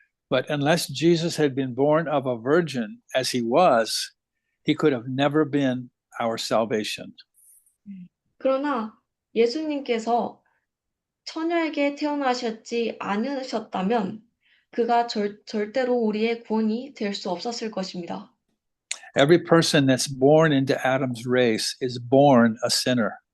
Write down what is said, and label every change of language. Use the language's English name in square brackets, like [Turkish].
[English] But unless Jesus had been born of a virgin as he was, he could have never been our salvation. [Korean] 그러나 예수님께서 처녀에게 태어나셨지 않으셨다면 그가 절대로 우리의 구원이 될 수 없었을 것입니다. [English] Every person that's born into Adam's race is born a sinner.